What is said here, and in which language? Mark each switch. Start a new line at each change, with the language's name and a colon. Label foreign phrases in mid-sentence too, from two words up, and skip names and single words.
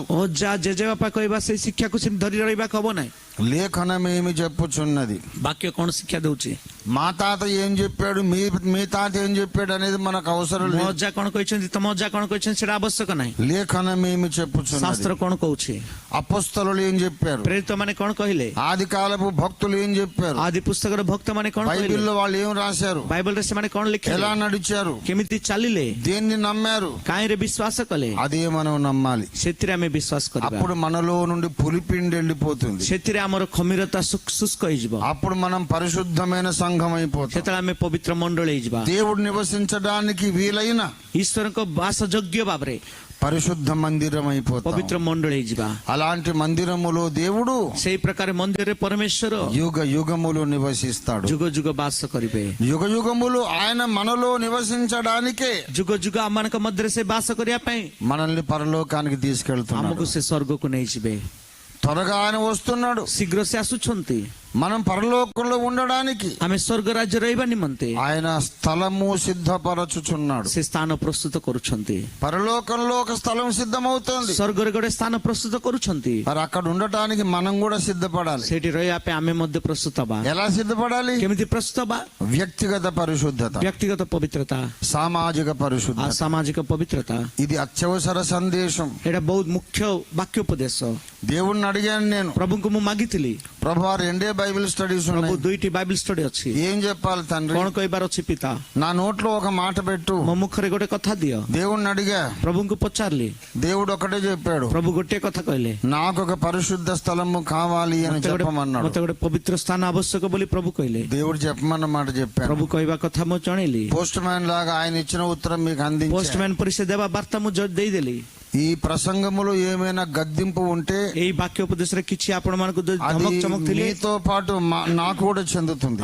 Odia: ଅଜା ଜେଜେବାପା କହିବା ସେଇ ଶିକ୍ଷାକୁ ସେମିତି ଧରି ରହିବାକୁ ହବ ନାହିଁ।
Telugu: లేఖనం ఏమి చెప్పుచున్నది,
Odia: ବାକ୍ୟ କଣ ଶିକ୍ଷା ଦଉଛି,
Telugu: మా తాత ఏం చెప్పాడు, మీ తాత ఏం చెప్పాడు అనేది మనకు అవసరం
Odia: ମୋ
Telugu: లేదు.
Odia: ଅଜା କଣ କହିଛନ୍ତି, ତମ ଅଜା କଣ କହିଛନ୍ତି ସେଟା ଆବଶ୍ୟକ ନାହିଁ।
Telugu: లేఖనం ఏమి చెప్పుచున్నది,
Odia: ଶାସ୍ତ୍ର କଣ କହୁଛି,
Telugu: అపొస్తలులు ఏం చెప్పారు,
Odia: ପ୍ରେରିତ ମାନେ କଣ କହିଲେ,
Telugu: ఆది కాలపు భక్తులు ఏం చెప్పారు,
Odia: ଆଦି ପୁସ୍ତକର ଭକ୍ତ ମାନେ କଣ କହିଲେ,
Telugu: బైబిల్లో వాళ్ళు ఏం రాశారు,
Odia: ବାଇବଲରେ ସେମାନେ କଣ ଲେଖିଲେ,
Telugu: ఎలా నడిచారు,
Odia: କେମିତି ଚାଲିଲେ,
Telugu: దేన్ని నమ్మారు,
Odia: କାହିଁରେ ବିଶ୍ୱାସ କଲେ,
Telugu: అదే మనం నమ్మాలి.
Odia: ସେଥିରେ ଆମେ ବିଶ୍ୱାସ କରିବା।
Telugu: అప్పుడు మనలో నుండి పులిపిండి వెళ్ళిపోతుంది.
Odia: ସେଥିରେ ଆମର ଖମିରତା ଶୁଷ୍କ ହେଇଯିବ।
Telugu: అప్పుడు మనం పరిశుద్ధమైన సంఘం అయిపోతాం.
Odia: ସେତେବେଳେ ଆମେ ପବିତ୍ର ମଣ୍ଡଳୀ ହେଇଯିବା।
Telugu: దేవుడు నివసించడానికి వీలైన
Odia: ଈଶ୍ୱରଙ୍କ ବାସଯୋଗ୍ୟ ଭାବରେ
Telugu: పరిశుద్ధ మందిరం అయిపోతాం.
Odia: ପବିତ୍ର ମଣ୍ଡଳୀ ହେଇଯିବା।
Telugu: అలాంటి మందిరములో దేవుడు
Odia: ସେଇ ପ୍ରକାର ମନ୍ଦିରରେ ପରମେଶ୍ୱର
Telugu: యుగ యుగములు నివసిస్తాడు.
Odia: ଯୁଗ ଯୁଗ ବାସ କରିବେ।
Telugu: యుగ యుగములు ఆయన మనలో నివసించడానికే
Odia: ଯୁଗ ଯୁଗ ଆମମାନଙ୍କ ମଧ୍ୟରେ ସେ ବାସ କରିବା ପାଇଁ
Telugu: మనల్ని పరలోకానికి తీసుకెళ్తున్నాడు.
Odia: ଆମକୁ ସେ ସ୍ୱର୍ଗକୁ ନେଇଯିବେ।
Telugu: త్వరగా ఆయన వస్తున్నాడు.
Odia: ଶୀଘ୍ର ସେ ଆସୁଛନ୍ତି।
Telugu: మనం పరలోకంలో ఉండడానికి
Odia: ଆମେ ସ୍ୱର୍ଗ ରାଜ୍ୟ ରହିବା ନିମନ୍ତେ
Telugu: ఆయన స్థలము సిద్ధపరచుచున్నాడు.
Odia: ସେ ସ୍ଥାନ ପ୍ରସ୍ତୁତ କରୁଛନ୍ତି।
Telugu: పరలోకంలో ఒక స్థలం సిద్ధమవుతోంది.
Odia: ସ୍ୱର୍ଗରେ ଗୋଟେ ସ୍ଥାନ ପ୍ରସ୍ତୁତ କରୁଛନ୍ତି।
Telugu: మరి అక్కడ ఉండటానికి మనం కూడా సిద్ధపడాలి.
Odia: ସେଇଠି ରହିବା ପାଇଁ ଆମେ ମଧ୍ୟ ପ୍ରସ୍ତୁତ ହବା।
Telugu: ఎలా సిద్ధపడాలి?
Odia: କେମିତି ପ୍ରସ୍ତୁତ ହବା?
Telugu: వ్యక్తిగత పరిశుద్ధత,
Odia: ବ୍ୟକ୍ତିଗତ ପବିତ୍ରତା,
Telugu: సామాజిక పరిశుద్ధత.
Odia: ସାମାଜିକ ପବିତ୍ରତା,
Telugu: ఇది అత్యవసర సందేశం.
Odia: ଏଇଟା ବହୁତ ମୁଖ୍ୟ ବାକ୍ୟ ଉପଦେଶ।
Telugu: దేవుణ్ణి అడిగాను నేను,
Odia: ପ୍ରଭୁଙ୍କୁ ମୁଁ ମାଗିଥିଲି,
Telugu: ప్రభా 2
English: Bible studies
Odia: ପ୍ରଭୁ
Telugu: ఉన్నాయి,
Odia: 2ଟି
English: Bible study
Odia: ଅଛି,
Telugu: ఏం చెప్పాలి తండ్రి?
Odia: କଣ କହିବାର ଅଛି ପିତା?
Telugu: నా నోట్లో ఒక మాట పెట్టు.
Odia: ମୋ ମୁଖରେ ଗୋଟେ କଥା ଦିଅ।
Telugu: దేవుణ్ణి అడిగా,
Odia: ପ୍ରଭୁଙ୍କୁ ପଚାରିଲି,
Telugu: దేవుడు ఒకటే చెప్పాడు,
Odia: ପ୍ରଭୁ ଗୋଟିଏ କଥା କହିଲେ,
Telugu: నాకు ఒక పరిశుద్ధ స్థలము కావాలి అని చెప్పమన్నాడు.
Odia: ମତେ ଗୋଟେ ପବିତ୍ର ସ୍ଥାନ ଆବଶ୍ୟକ ବୋଲି ପ୍ରଭୁ କହିଲେ।
Telugu: దేవుడు చెప్పమన్న మాట చెప్పాను.
Odia: ପ୍ରଭୁ କହିବା କଥା ମୁଁ ଜଣେଇଲି।
Telugu: పోస్ట్ మ్యాన్ లాగా ఆయన ఇచ్చిన ఉత్తరం మీకు అందించాను.
Odia: ପୋଷ୍ଟମ୍ୟାନ ପରି ସେ ଦେବା ବାର୍ତ୍ତା ମୁଁ ଦେଇଦେଲି।
Telugu: ఈ ప్రసంగములో ఏమైనా గద్దింపు ఉంటే
Odia: ଏଇ ବାକ୍ୟ ଉପଦେଶରେ କିଛି ଆପଣମାନଙ୍କୁ
Telugu: అది
Odia: ଧମକ ଚମକ ଥିଲେ
Telugu: మీతో పాటు నాకు కూడా చెందుతుంది.